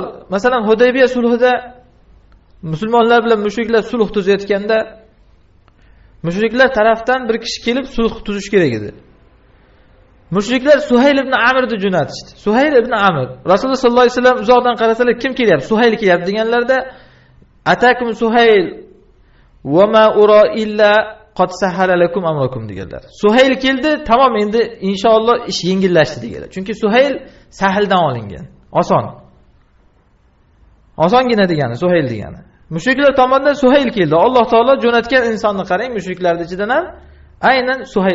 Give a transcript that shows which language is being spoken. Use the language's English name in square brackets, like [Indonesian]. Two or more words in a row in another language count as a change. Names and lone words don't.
[Uzbek] Masalan, Hudaybiya sulhida musulmonlar bilan mushriklar sulh tuzayotganda mushriklar tarafdan bir kishi kelib sulh tuzish kerak edi. Mushriklar Suhayl ibn Amrni jo'natishdi. Suhayl ibn Amr. [Arabic] رسول الله صلى الله عليه وسلم [Uzbek] uzoqdan qarasalar kim kelyapti? Suhayl kelyapti deganlarda [Arabic] أتاكم سهيل وما أرى إلا قد سهل لكم أمركم deganlar. [Uzbek] Suhayl keldi, tamom endi inshaalloh ish yengillashdi deganlar. Chunki Suhayl sahldan olingan, oson. Osongina degani Suhayl degani. Mushriklar tomonidan Suhayl keldi. Alloh taolo jo'natgan insonni qarang, mushriklarning ichidan ham aynan Suhayl.